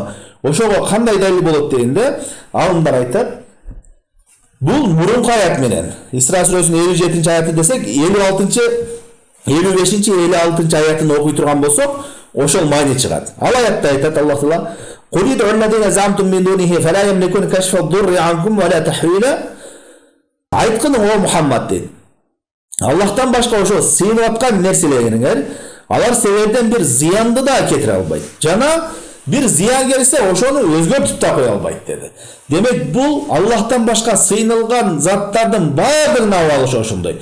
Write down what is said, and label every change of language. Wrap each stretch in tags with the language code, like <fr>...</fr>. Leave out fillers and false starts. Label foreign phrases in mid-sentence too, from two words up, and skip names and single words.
<ky>Ошого кандай далил болот дегенде, алымдар айтат. Бул мурунку аят менен Исра сүрөсүнүн 57 аяты десек, 56, 55, 56 аятын окуй турган болсок, ошол майны чыгат. Ал аятта айтат Аллах Таала:</ky> <ar>"قل ادعوا الذين زعمتم من دونه فلا يملكون كشف الضر عنكم ولا تحويلا".</ar> <ky>Айткын о Мухаммад дейт. Аллахтан башка ошо сыйынып аткан нерселериңер, алар силерден бир зыянды да кетире албайт. Жана бир зыян келсе, ошону өзгөртүп да кое албайт деди. Демек бул Аллахтан башка сыйынылган заттардын баардыгын алышы ошондой.</ky>